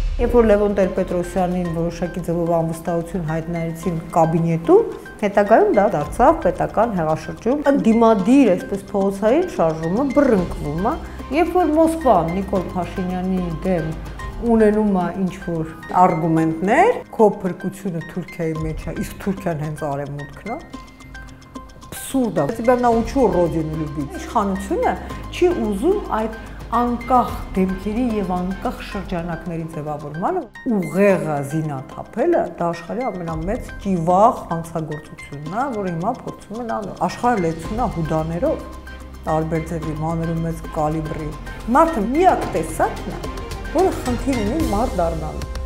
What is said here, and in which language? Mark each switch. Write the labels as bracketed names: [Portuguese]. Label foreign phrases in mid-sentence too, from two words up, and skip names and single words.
[Armenian] երբ որ Լևոն Տեր-Պետրոսյանին որոշակի ձևով անվստահություն հայտնեցին կաբինետում, հետագայում դա դարձավ պետական հեղաշրջում։ Ընդդիմադիր, այսպես փողոցային շարժումը բռնկվում է, երբ որ Մոսկվան Նիկոլ Փաշինյանի դեմ ունենում է ինչ-որ արգումենտներ, քո փրկությունը Թուրքիայի մեջ է, իսկ Թուրքիան հենց արևմուտքն է։ Абсурда. [Russian] Тебя научу родину любить. [Armenian] Իշխանությունը չի ուզում այդ անկախ դեմքերի եւ անկախ շրջանակների ձևավորմանը ուղեղը զինաթափելը դա աշխարհի ամենամեծ ճիվաղ հանցագործությունն է, որը հիմա փորձում են անել։ Աշխարհը լեցուն է հուդաներով, տարբեր ձևի մանրում մեծ կալիբրի։ Մարդը միակ տեսակն է, որը խնդիր ունի մարդ դառնալու։